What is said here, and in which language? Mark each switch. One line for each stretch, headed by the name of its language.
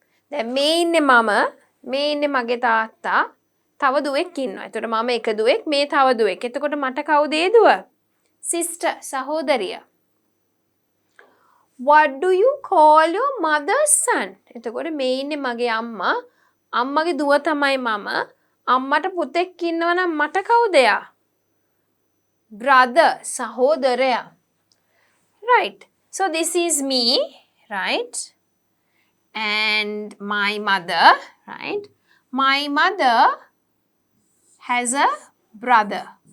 Sinhala: දැන් මේ ඉන්නේ මම, මේ ඉන්නේ මගේ තාත්තා, තව දුවෙක් ඉන්නවා. එතකොට මම එක දුවෙක්, මේ තව දුවෙක්. එතකොට මට කවුද ඒ දුව?
English: Sister, සහෝදරිය. What do you call your mother's son?
Sinhala: එතකොට මේ ඉන්නේ මගේ අම්මා, අම්මගේ දුව තමයි මම. අම්මට පුතෙක් ඉන්නවා නම් මට කවුද එයා?
English: Brother, සහෝදරයා. Right. So this is me, right? And my mother, right? My mother has a brother.